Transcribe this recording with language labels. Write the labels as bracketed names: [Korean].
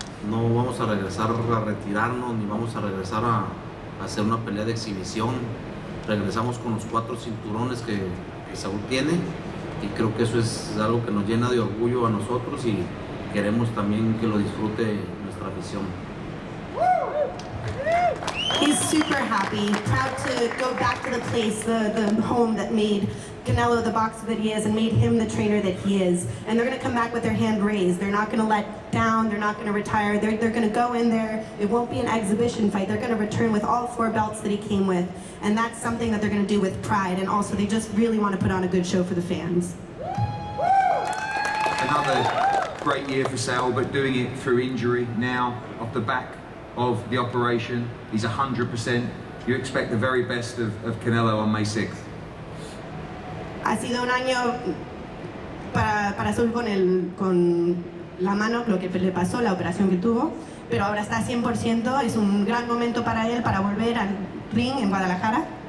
[Spanish] No vamos a regresar a retirarnos, ni vamos a regresar a hacer una pelea de exhibición. Regresamos con los 4 cinturones que Saúl tiene, y creo que eso es algo que nos llena de orgullo a nosotros, y queremos también que lo disfrute nuestra afición. [English] He's super happy, proud to go back to the place, the home that made Canelo the boxer that he is and made him the trainer that he is. And they're going to come back with their hand raised. They're not going to let down. They're not going to retire. They're going to go in there. It won't be an exhibition fight. They're going to return with all 4 belts that he came with. And that's something that they're going to do with pride. And also, they just really want to put on a good show for the fans. Another great year for Saul, but doing it through injury now, off the back of the operation. He's 100%. You expect the very best of Canelo on May 6th. [Spanish] Ha sido un año para Saúl con la mano, lo que le pasó, la operación que tuvo, pero ahora está 100%, es un gran momento para él para volver al ring en Guadalajara.